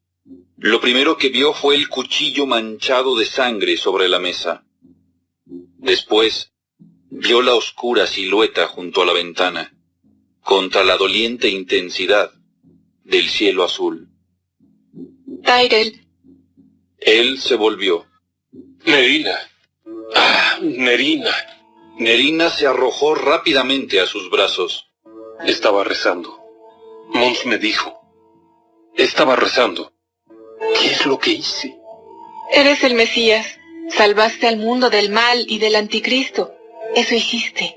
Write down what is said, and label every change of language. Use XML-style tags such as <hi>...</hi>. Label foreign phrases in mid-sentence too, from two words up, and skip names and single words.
<es>Lo primero que vio fue el cuchillo manchado de sangre sobre la mesa. Después, vio la oscura silueta junto a la ventana, contra la doliente intensidad del cielo azul. Tyrell. Él se volvió. Nerina. ¡Ah, Nerina! Nerina se arrojó rápidamente a sus brazos. Estaba rezando. Mons me dijo. Estaba rezando. ¿Qué es lo que hice? Eres el Mesías. Salvaste al mundo del mal y del anticristo. Eso hiciste.</es>